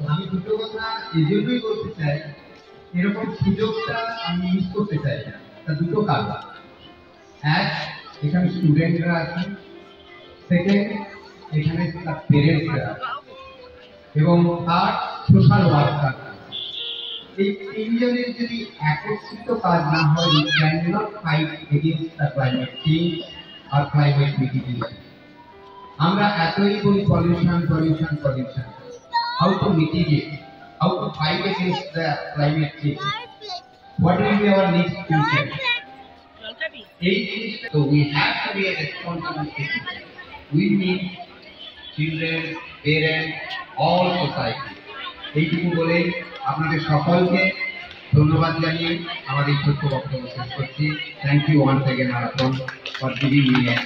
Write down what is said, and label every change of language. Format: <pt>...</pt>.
<bn>আমি দুটো কথা এই জন্যই বলতে চাই, এরকম সুযোগটা আমি মিস করতে চাই না। তা দুটো কারণ, এক, এখানে স্টুডেন্টরা আছেন, সেকেন্ড, এখানে তার পেরেন্টসরা আছে, এবং থার্ড, সোশ্যাল ওয়ার্কার। এই তিনজনের যদি একত্রিত কাজ না হয়,</bn> <en>we cannot fight against the climate change or climate mitigation.</en> <bn>আমরা এতই বলি pollution pollution pollution,</bn> <en>how to mitigate, how to fight against the climate change, what will be our next future. So we have to be a responsible citizen. We need children, parents, all society.</en> <bn>এইটুকু বলে আপনাদের সকলকে ধন্যবাদ জানিয়ে আমার এই ছোট্ট বক্তব্য শেষ করছি।</bn> <en>thank you once again আরাপন for giving me</en>